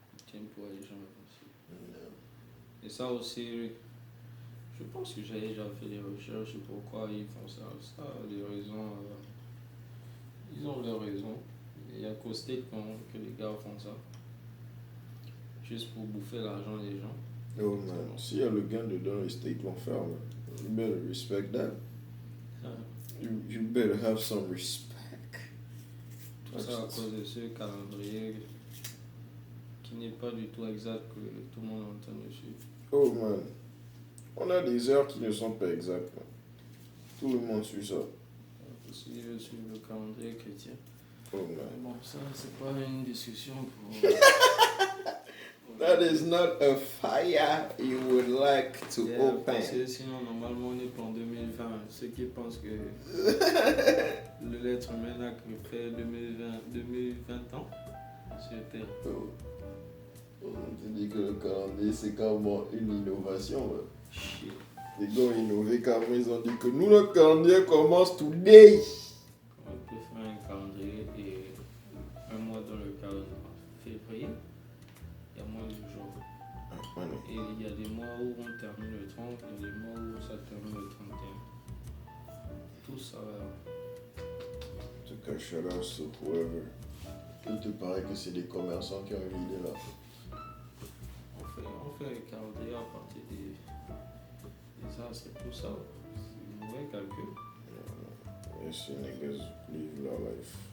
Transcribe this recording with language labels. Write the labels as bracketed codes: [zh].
[fr] Tiens pour les gens avancés. Et ça aussi, je pense que j'ai déjà fait des recherches sur pourquoi ils font ça. Ça a des raisons. Ils ont leurs raisons. Il y a qu'au State que les gars font ça. Juste pour bouffer l'argent des gens. Oh man, s'il y a le gain dedans, les States vont faire, man. [en] You better respect that. You better have some respect. [fr] Tout ça à cause de ce calendrier qui n'est pas du tout exact que tout le monde entend dessus. Oh man, on a des heures qui ne sont pas exactes, man. Tout le monde suit ça. Si je suis le calendrier chrétien. Oh man. Mais bon, ça, c'est pas une discussion pour. [en] That is not a fire you would like to open. [fr] Parce que sinon, normalement, on est en 2020. Ceux qui pensent que l'être humain n'a que fait 2020 ans sur Terre. On te dit que le calendrier c'est comme une innovation. Man. Shit. Les gars ont innové quand ils ont dit que nous, le calendrier commence today. On peut faire un calendrier et un mois dans le calendrier février. Il y a moins de jours. Et il y a des mois où on termine le 30, il y a des mois où ça termine le 31. Tout ça. En tout cas, [en] shout out to whoever. [fr] Il te paraît que c'est des commerçants qui ont eu l'idée là. On fait un calendrier à partir des astres et tout ça. C'est un mauvais calcul. [en] Yes, you niggas live their life.